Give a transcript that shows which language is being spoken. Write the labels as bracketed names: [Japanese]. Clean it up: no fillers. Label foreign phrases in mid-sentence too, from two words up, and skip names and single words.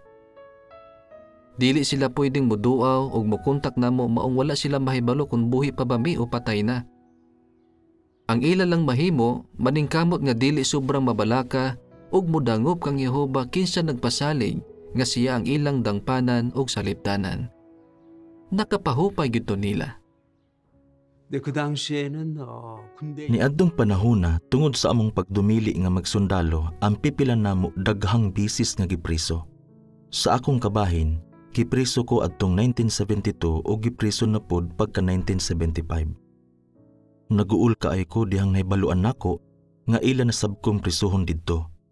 [Cebuano] Dili sila pwedeng moduaw ug mokontak namo maong wala sila mahibalo kung buhi pa ba mi o patay na. Ang ila lang mahimo maningkamot nga dili sobrang mabalaka ug mudangop kang Jehova kinsa nagpasalig nga siya ang ilang dangpanan ug saliptanan. Nakapahupay gyud to nila. [Korean] 근데 그 당시에는 군대 [Cebuano] Niadtong panahona tungod sa among pagdumili nga magsundalo, ang pipila namo daghang bisis nga gipriso. Sa akong kabahin, gipriso ko adtong 1972 o gipriso na pod pagka 1975. Naguul kaay ko dihang nahibaluan nako nga ila na sabkong prisuhon didto.